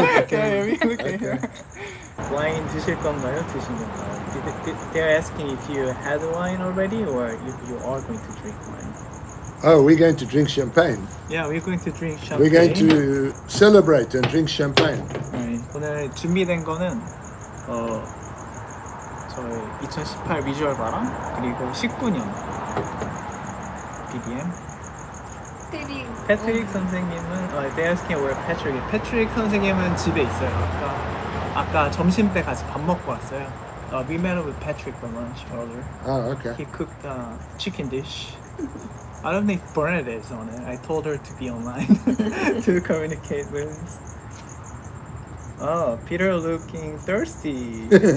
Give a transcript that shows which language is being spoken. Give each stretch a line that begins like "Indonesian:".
English: yeah, we look at here.
Korean: 와인 드실 건가요? 드신 건가요?
English: They're asking if you had wine already or if you are going to drink wine. Oh, we're going to drink champagne. Yeah, we're going to drink champagne. We're going to celebrate and drink champagne.
Korean: 네, 오늘 준비된 거는 저희 2018 비주얼 바람 그리고 19년 BDM. 패트릭 선생님은
English: they're asking where Patrick.
Korean: 패트릭 선생님은 집에 있어요. 아까 점심 때 같이 밥 먹고 왔어요.
English: We met with Patrick for lunch earlier. Oh, okay. He cooked a chicken dish. I don't think Bernadette is on it. I told her to be online to communicate with us. Oh, Peter looking thirsty.